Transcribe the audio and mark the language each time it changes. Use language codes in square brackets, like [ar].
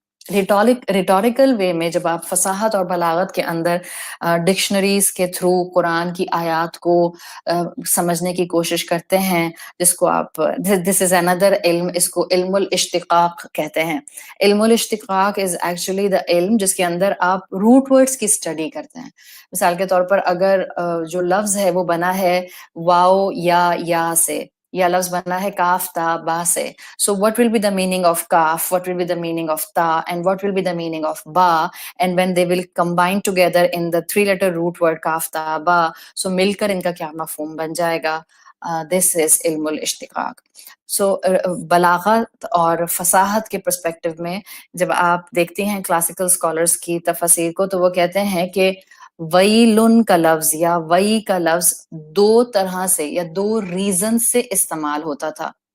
[ur] Rhetorical وے میں جب آپ فصاحت اور بلاغت کے اندر ڈکشنریز کے تھرو قرآن کی آیات کو سمجھنے کی کوشش کرتے ہیں، جس کو آپ دس از اندر علم، اس کو علم الاشتقاق کہتے ہیں. علم الاشتقاق [en] is actually the [ur] علم جس کے اندر آپ روٹ ورڈز کی اسٹڈی کرتے ہیں. مثال کے طور پر اگر جو لفظ ہے وہ بنا ہے واو یا سے، یا لفظ بنا ہے کاف تا با سے. [en] So what will be the meaning of kaf, what will be the meaning of ta, and what will be the meaning of ba, and when they will combine together in the 3-letter root word kaf ta ba, so [ur] مل کر ان کا کیا مفہوم بن جائے گا. [en] This is [ur] علم الاشتقاق. So بلاغت اور فصاحت کے پرسپیکٹو میں جب آپ دیکھتے ہیں کلاسیکل اسکالرس کی تفاسیر کو، تو وہ کہتے ہیں کہ ویلن کا لفظ یا وئی کا لفظ 2 طرح سے یا 2 ریزن سے استعمال ہوتا تھا.